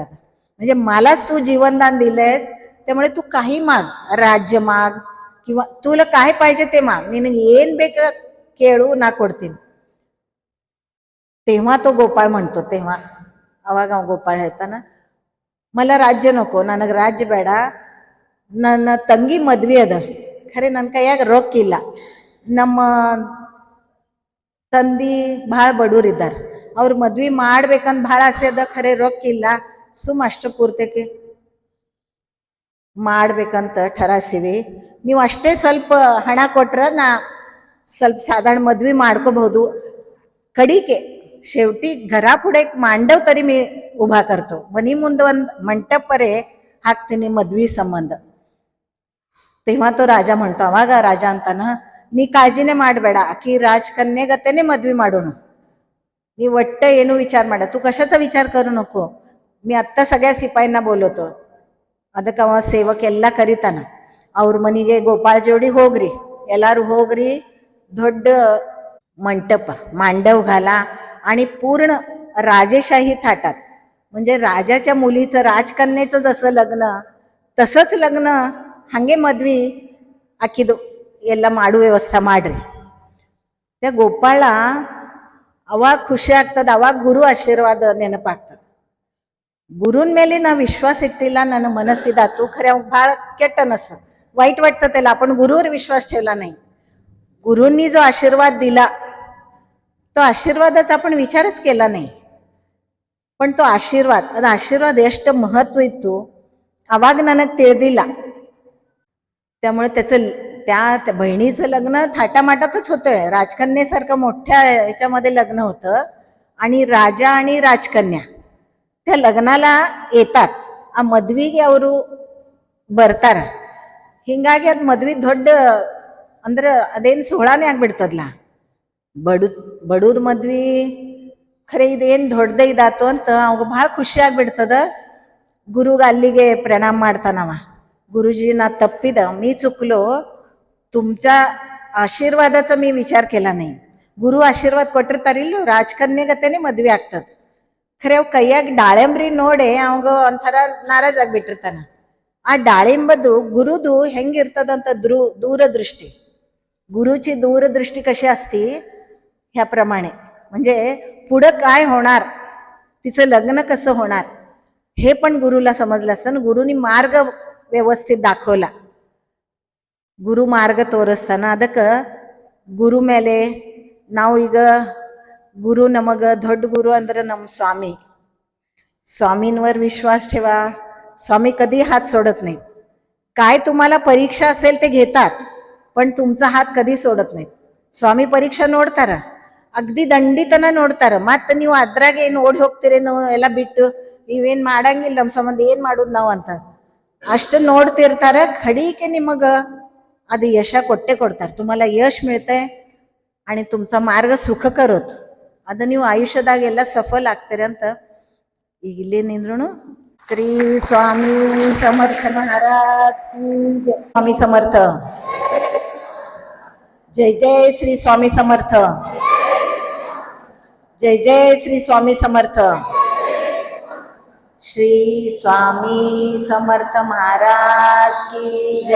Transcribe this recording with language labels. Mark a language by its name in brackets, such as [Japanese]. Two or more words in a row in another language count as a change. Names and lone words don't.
[Marathi] म्हणजे मलाच तू जीवनदान दिलेस, त्यामुळे तू काही माग, राज्य माग किंवा तुला काय पाहिजे ते माग, [Kannada] ನಿನಗೆ ಏನು ಬೇಕು ಕೇಳು, ನಾ ಕೊಡ್ತೀನಿ. [Marathi] तेव्हा तो गोपाळ म्हणतो, तेव्हा [Kannada] ಅವಾಗ ಗೋಪಾಳ ಹೇಳ್ತಾನ, [Marathi] मला राज्य नको, [Kannada] ನನಗೆ राज्य ಬೇಡ, ನನ್ನ ತಂಗಿ ಮದ್ವೆ ಅದ, ಖರೆ ನನ್ನ ಕೈಯಾಗ ರೊಕ್ಕ ಇಲ್ಲ, ನಮ್ಮ ತಂದಿ ಭಾಳ ಬಡವರಿದ್ದಾರೆ, ಅವ್ರ ಮದ್ವೆ ಮಾಡ್ಬೇಕಂತ ಭಾಳ ಆಸೆ ಅದ, ಖರೆ ರೊಕ್ಕ ಇಲ್ಲ, ಸುಮ್ಮ ಅಷ್ಟ ಪೂರ್ತಕ್ಕೆ ಮಾಡ್ಬೇಕಂತ ठराಸಿವಿ, ನೀವು ಅಷ್ಟೇ ಸ್ವಲ್ಪ ಹಣ ಕೊಟ್ರ ನಾ ಸ್ವಲ್ಪ ಸಾಧಾರಣ ಮದ್ವೆ ಮಾಡ್ಕೋಬಹುದು. [Marathi] कडिके शेवटी घरापुढे एक मांडव तरी मी उभा करतो, मनी [Kannada] ಮುಂದೆ ಒಂದು ಮಂಟಪ ಪರೆ ಹಾಕ್ತೀನಿ ಮದ್ವಿ ಸಂಬಂಧ. [Marathi] तेव्हा तो राजा म्हणतो, [Kannada] अವಾಗ राजा ಅಂತಾನ, ನೀ ಕಾಳಜಿನೇ ಮಾಡಬೇಡ, ಆಕಿ ರಾಜಕನ್ಯೆಗತೆನೆ मद्वी ಮಾಡೋಣ, ನೀ ಒಟ್ಟ ಏನು ವಿಚಾರ ಮಾಡ, [Marathi] तू कशाचा विचार करू नको, मी आत्ता सगळ्या शिपायांना बोलवतो. [Kannada] ಅದಕ್ಕೆ ಅವ ಸೇವಕ ಎಲ್ಲ ಕರಿತಾನ, ಅವ್ರ ಮನೆಗೆ ಗೋಪಾಳ ಜೋಡಿ ಹೋಗ್ರಿ, ಎಲ್ಲಾರು ಹೋಗ್ರಿ, ದೊಡ್ಡ [Marathi] मंटप मांडव घाला आणि पूर्ण राजेशाही थाटात म्हणजे राजाच्या मुलीचं राजकन्येचं जसं लग्न तसंच लग्न हंगे [Kannada] ಮದ್ವಿ ಆಕಿದು ಎಲ್ಲ ಮಾಡು ವ್ಯವಸ್ಥೆ ಮಾಡ್ರಿ. त्या ಗೋಪಾಳ ಅವಾಗ ಖುಷಿ ಆಗ್ತದ, ಅವಾಗ ಗುರು ಆಶೀರ್ವಾದ ನೆನಪಾಗ್ತದೆ. ಗುರುನ್ ಮೇಲೆ ನಾ विश्वास इಟ್ಟಿಲ್ಲ, ನನ್ನ ಮನಸ್ಸಿದಾತು ಖರೆ ಅವ್ ಭಾಳ ಕೆಟ್ಟ ಅನಸ್ತದ, [Marathi] वाईट वाटतं त्याला. आपण गुरुवर विश्वास ठेवला नाही. गुरूंनी जो आशीर्वाद दिला तो आशीर्वादाचा आपण विचारच केला नाही. पण तो आशीर्वाद [Kannada] ಎಷ್ಟು ಮಹತ್ವ ಇತ್ತು ಅವಾಗ ನನಗೆ ತಿಳಿದಿಲ್ಲ. [Marathi] त्यामुळे त्या बहिणीचं लग्न थाटामाटातच होतंय. राजकन्येसारखं मोठ्या ह्याच्यामध्ये लग्न होतं आणि राजा आणि राजकन्या त्या लग्नाला येतात. [Kannada] ಆ ಮದ್ವಿಗೆ ಅವರು ಬರ್ತಾರ. ಹಿಂಗಾಗಿ ಅದು ಮದ್ವಿ ದೊಡ್ಡ ಅಂದ್ರೆ ಅದೇನು ಸೋಳಾನೇ ಆಗ್ಬಿಡ್ತದಲ್ಲ. ಬಡೂರ್ ಮದ್ವಿ ಖರೆ ಇದೇನು ದೊಡ್ಡದೇ ಇದಾತು ಅಂತ ಅವಾಗ ಭಾಳ ಖುಷಿ ಆಗ್ಬಿಡ್ತದ. ಗುರುಗ ಅಲ್ಲಿಗೆ ಪ್ರಣಾಮ ಮಾಡ್ತಾನವ. [Marathi] गुरुजी [Kannada] ನಾ ತಪ್ಪಿದ, [Marathi] मी चुकलो, तुमच्या आशीर्वादाचा मी विचार केला नाही. [Kannada] गुरु आशीर्वाद ಕೊಟ್ಟಿರ್ತಾರಿಲ್ಲ, ರಾಜಕನ್ಯೆಗತೆನೆ ಮದ್ವೆ ಆಗ್ತದ. ಖರೆ ಅವ್ ಕೈಯಾಗ ದಾಳಿಂಬ್ರಿ ನೋಡಿ ಅವಾಗ ಒಂಥರ ನಾರಾಜ್ ಆಗ್ಬಿಟ್ಟಿರ್ತಾನ. ಆ ದಾಳಿಂಬದು ಗುರುದು ಹೆಂಗಿರ್ತದಂತ [Marathi] दूरदृष्टी, गुरुची दूरदृष्टी कशी असती ह्याप्रमाणे. म्हणजे पुढं काय होणार, तिचं लग्न कसं होणार हे पण गुरुला समजलं असतं. गुरुनी मार्ग [Kannada] ವ್ಯವಸ್ಥಿತ ದಾಖೋಲ. ಗುರು ಮಾರ್ಗ ತೋರಿಸ್ತಾನ. ಅದಕ್ಕೆ ಗುರು ಮೇಲೆ ನಾವು ಈಗ गुरु ನಮಗ ದೊಡ್ಡ गुरु ಅಂದ್ರೆ ನಮ್ಮ [Marathi] स्वामींवर विश्वास ठेवा. स्वामी कधी हात सोडत नाही. काय तुम्हाला परीक्षा असेल ते घेतात, पण तुमचा हात कधी सोडत नाही. [Kannada] स्वामी परीक्षा ನೋಡ್ತಾರ, ಅಗದಿ ದಂಡಿತನ ನೋಡ್ತಾರ. ಮತ್ತೆ ನೀವು ಅದ್ರಾಗ ಏನು ಓಡಿ ಹೋಗ್ತೀರೇನೋ ಎಲ್ಲ ಬಿಟ್ಟು ನೀವೇನ್ ಮಾಡಂಗಿಲ್ಲ, ನಮ್ಮ ಸಂಬಂಧ ಏನ್ ಮಾಡೋದು ನಾವು ಅಂತ ಅಷ್ಟು ನೋಡ್ತಿರ್ತಾರ. खडीके ನಿಮಗ ಅದು ಯಶ ಕೊಟ್ಟೆ ಕೊಡ್ತಾರೆ. [Marathi] तुम्हाला यश मिळतंय आणि तुमचा मार्ग सुखकर होतो. [Kannada] ಅದು ನೀವು ಆಯುಷ್ಯದಾಗೆಲ್ಲ ಸಫಲ ಆಗ್ತೀರಿ ಅಂತ ಈಗ ಇಲ್ಲೇ ನಿಂದ್ರುನು. [Marathi] श्री स्वामी समर्थ महाराज की जय. स्वामी समर्थ. जय जय श्री स्वामी समर्थ. जय जय श्री स्वामी समर्थ. श्री स्वामी समर्थ महाराज की जय.